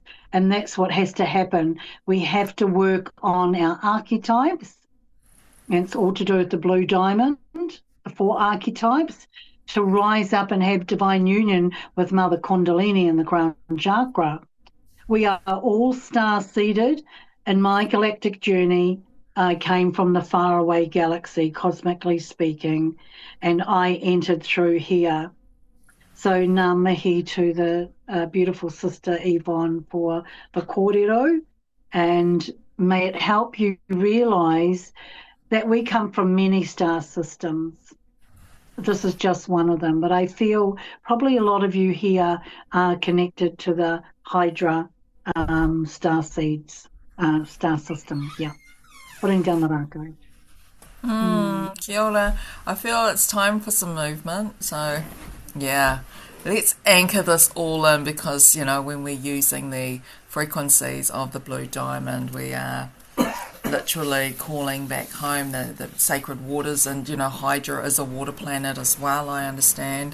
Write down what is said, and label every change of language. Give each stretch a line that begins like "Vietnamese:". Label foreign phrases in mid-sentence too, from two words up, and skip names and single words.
English: And that's what has to happen. We have to work on our archetypes, and it's all to do with the blue diamond, the 4 archetypes, to rise up and have divine union with Mother Kundalini in the crown chakra. We are all star-seeded. In my galactic journey, I came from the faraway galaxy, cosmically speaking, and I entered through here. So
Māori: ngā mihi
English: to the beautiful sister Yvonne for the kōrero, and may it help you realise that we come from many star systems. This is just one of them, but I feel probably a lot of you here are connected to the Hydra star seeds, star system. Yeah. Putting down the rākau.
Māori: Kia ora.
English: I feel it's time for some movement. So, yeah, let's anchor this all in, because, you know, when we're using the frequencies of the blue diamond, we are literally calling back home the sacred waters. And, you know, Hydra is a water planet as well, I understand.